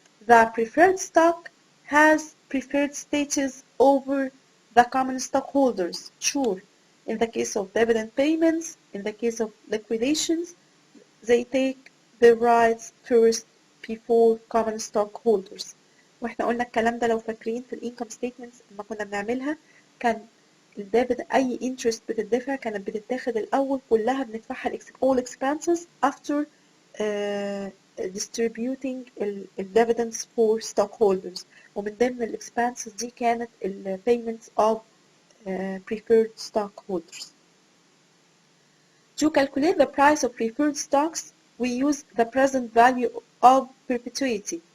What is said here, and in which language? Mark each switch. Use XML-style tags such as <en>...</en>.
<en>The preferred stock has preferred status over the common stockholders. Sure, in the case of dividend payments, in the case of liquidations, they take the rights first before common stockholders.</en> <ar>واحنا قلنا الكلام ده لو فاكرين في الانكم ستيتمنتس لما كنا بنعملها، كان الديفيد اي انترست بتدفع كانت بتتاخد الاول كلها بندفعها</ar> <en>all expenses after distributing dividends for stockholders،</en> <ar>ومن ضمن الاكسبانسز دي كانت ال</ar> <en>payments of preferred stockholders. To calculate the price of preferred stocks, we use the present value of perpetuity.</en>